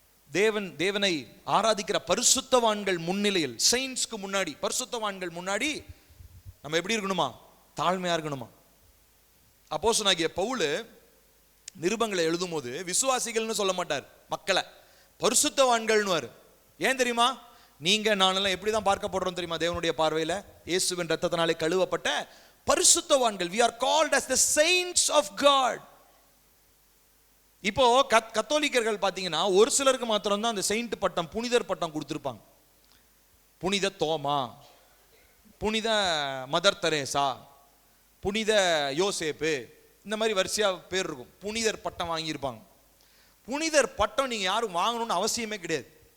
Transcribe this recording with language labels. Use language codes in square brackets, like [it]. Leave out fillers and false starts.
[ta] தேவனை ஆராதிக்கிற பரிசுத்தவான்கள் முன்னிலையில், செயின்ஸ்க்கு முன்னாடி, பரிசுத்தவான்கள் முன்னாடி நம்ம எப்படி இருக்கணுமா? தாழ்மையா இருக்கணுமா? அப்போஸ்தலனாகிய பவுல் நிருபங்களை எழுதும் போது விசுவாசிகள்னு சொல்ல மாட்டார், மக்களை பரிசுத்தவான்கள்னு. ஏன் தெரியுமா? நீங்க நானெல்லாம் எப்படிதான் பார்க்கப்படுறோம் தெரியுமா? தேவனுடைய பார்வையில இயேசுவின் ரத்தத்தினாலே கழுவப்பட்ட பரிசுத்தவான்கள். [en] we are called as the saints of God. [ta] இப்போ கத்தோலிக்கர்கள் பாத்தீங்கன்னா ஒரு சிலருக்கு மாத்திரம் தான் அந்த செயின்ட் பட்டம், புனிதர் பட்டம் கொடுத்திருப்பாங்க. புனித தோமா, புனித மதர் தெரேசா, புனித யோசேப்பு, இந்த மாதிரி வரிசையா பேர் இருக்கும். புனிதர் பட்டம் வாங்கியிருப்பாங்க. புனிதர் பட்டம் நீங்க யாரும் வாங்கணும்னு அவசியமே கிடையாது.